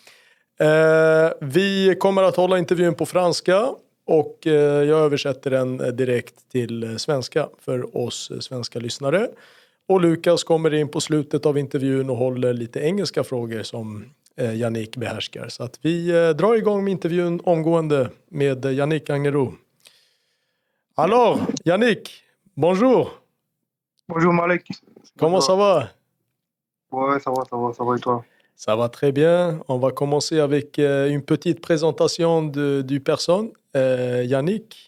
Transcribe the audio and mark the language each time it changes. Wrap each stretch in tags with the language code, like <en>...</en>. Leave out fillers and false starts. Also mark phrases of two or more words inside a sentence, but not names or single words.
<sv>Vi kommer att hålla intervjun på franska och jag översätter den direkt till svenska för oss svenska lyssnare. Och Lukas kommer in på slutet av intervjun och håller lite engelska frågor som Yannick behärskar. Så att vi drar igång med intervjun omgående med Yannick Agneroux.</sv> <fr>Alors, Yannick, bonjour. Bonjour Malek. Comment ça va? Ouais, ça va et toi? Ça va très bien. On va commencer avec une petite présentation du personne, Yannick.</fr>